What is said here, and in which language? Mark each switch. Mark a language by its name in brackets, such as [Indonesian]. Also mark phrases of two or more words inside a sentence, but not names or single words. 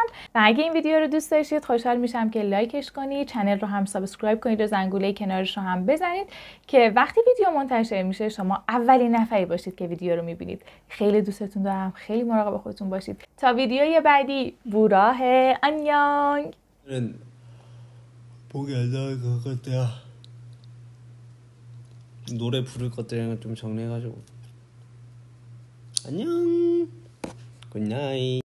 [Persian] و اگه این ویدیو رو دوست داشتید خوشحال میشم که لایکش کنید، چنل رو هم سابسکرایب کنید و زنگوله کنارش رو هم بزنید که وقتی ویدیو منتشر میشه شما اولین نفری باشید که ویدیو رو میبینید. خیلی دوستتون دارم. خیلی مراقب خودتون باشید. تا ویدیوی بعدی. [Korean] 보라해 안녕. 보기 안 나올 것 같아요. 노래 부를 것들이랑 좀 정리해가지고 안녕 굿나잇.